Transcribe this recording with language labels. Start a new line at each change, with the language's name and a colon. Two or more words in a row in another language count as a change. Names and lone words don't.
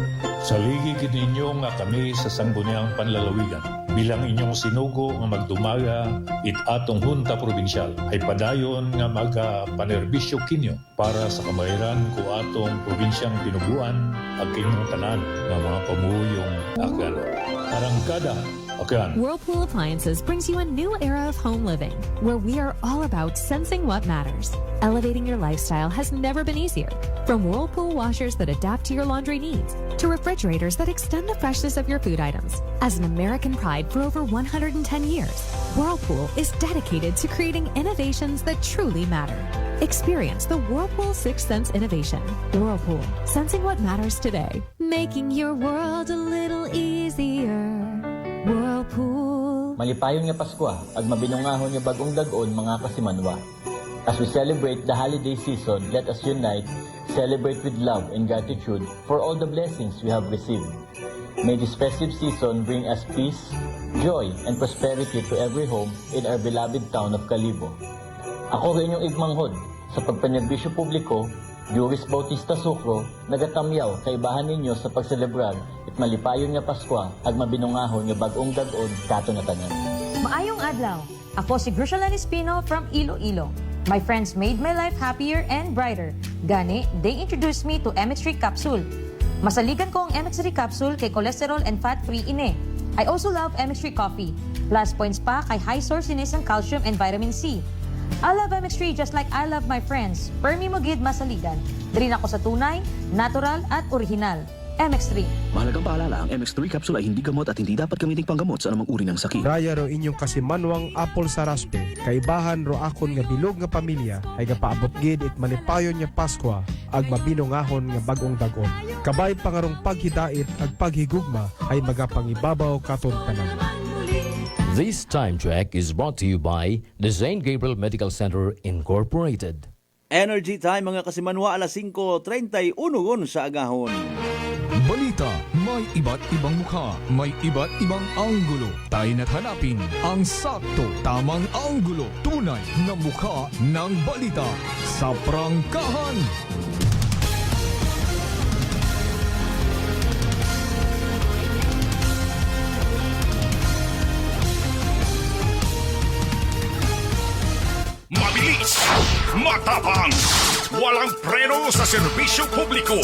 Aklanon: Saligid ninyo nga kami sa Sangguniang Panlalawigan bilang inyong sinugo nga magdumaga it atong hunta probinsyal ay padayon nga magapanerbisyo kinyo para sa kamahiran ko atong probinsyang tinubuan ag inyong tanan nga mga pamuyong Aklan. Arangkada, Aklan.
English: Whirlpool Appliances brings you a new era of home living, where we are all about sensing what matters. Elevating your lifestyle has never been easier. From Whirlpool washers that adapt to your laundry needs, to refrigerators that extend the freshness of your food items. As an American pride for over 110 years, Whirlpool is dedicated to creating innovations that truly matter. Experience the Whirlpool Sixth Sense innovation. Whirlpool, sensing what matters today. Making your world a little easier. Whirlpool.
Aklanon: Malipayon nga Paskwa, ag mabinungahon nga bagong dagon mga kasimanwa.
English: As we celebrate the holiday season, let us unite, celebrate with love and gratitude for all the blessings we have received. May this festive season bring us peace, joy, and prosperity to every home in our beloved town of Kalibo.
Aklanon: Ako rin yung igmanghod sa pagpanerbisyo publiko, Juris Bautista Sucro, nagatamyaw kay bahan ninyo sa pagselebrar at malipayon nga Paskwa ag mabinungahon nga bagong dagon kato na tanan. Maayong adlaw.
Hiligaynon: Ako si Grushalan Espino from Iloilo.
English: My friends made my life happier and brighter.
Hiligaynon: Gani,
English: they introduced me to MX3 Capsule.
Hiligaynon: Masaligan ko ang MX3 Capsule kay
English: cholesterol and fat-free
Hiligaynon: ine.
English: I also love MX3 Coffee. Plus points pa kay high sourciness ng calcium and vitamin C. I love MX3 just like I love my friends.
Hiligaynon: Permi mo gid masaligan. Diri ako sa tunay, natural at original. MX3.
Filipino: Mahalagang paalala, ang MX3 capsule ay hindi gamot at hindi dapat gamiting panggamot sa anumang uri ng sakit.
Aklanon: Raya ro inyong kasimanwang apple sa raspe. Kaibahan ro akon nga bilog nga pamilya ay gapaabot gid it malipayon nga Paskwa ag mabinungahon nga bagong dagon. Kabay pangarong paghidait ag paghigugma ay magapangibabaw katon tanan.
English: This time check is brought to you by the St. Gabriel Medical Center Incorporated.
Aklanon: Energy Time mga kasimanwa, alas 5:31 sa agahon.
Filipino: Balita, may iba't ibang mukha, may iba't ibang anggulo. Tayo na't hanapin ang sakto, tamang anggulo, tunay na mukha ng balita sa prangkahan. Mabilis, matapang, walang preno sa serbisyo publiko.